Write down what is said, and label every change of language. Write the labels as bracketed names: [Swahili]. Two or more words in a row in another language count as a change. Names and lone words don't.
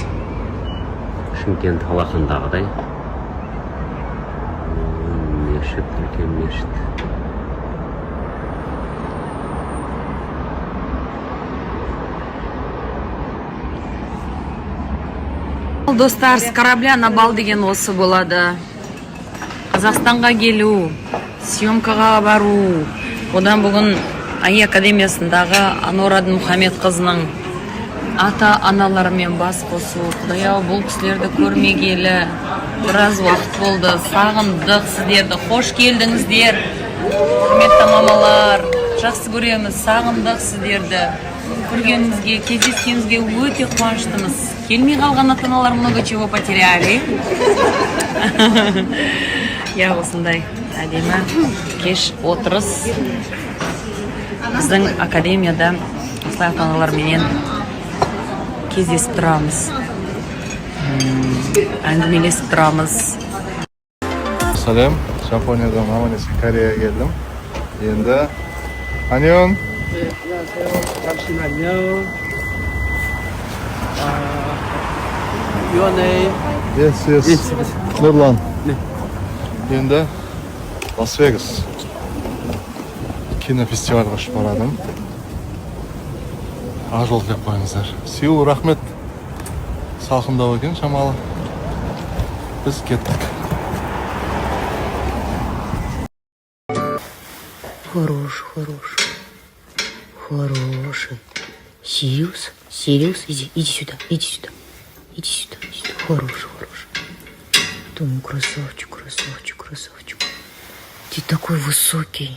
[Kazakh] Шымкент алақандағыдай мешіт, үлкен мешіт. Достар, [Russian] с корабля на бал [Kazakh] деген осы болады. Қазақстанға келу, съемкаға бару. Одан бүгін АИ академиясындағы Анора Мұхаммед қызының ата-аналарымен бас қосу. Құдай-ау, бұл кісілерді көрмегелі біраз уақыт болды. Сағындық сіздерді. Қош келдіңіздер. Құрметті мамалар, жақсы көреміз. Сағындық сіздерді. Көргенімізге, кездескенімізге өте қуаныштымыз. Келмей қалған ата-аналар [Russian] много чего потеряли. [Kazakh] Я осындай әдемі кеш отырыс. Біздің академияда осылай ата-аналарменен кездесіп тұрамыз. Әңгімелесіп тұрамыз. Салем, Жапониядан аман есен Кореяға келдім. Енді Аньон. [English] 잠시만요. Your name? Yes. [Kazakh] Нұрлан. Енді Лас-Вегас. Кинофестивальға ұшып барадым. Ажол деп қойыңыздар. Сеул, рахмет. Салқындау екен шамалы. Біз кеттік. [Russian] Хороший. Сириус, иди сюда. Хороший. Ты мой красавчик. Ты такой высокий.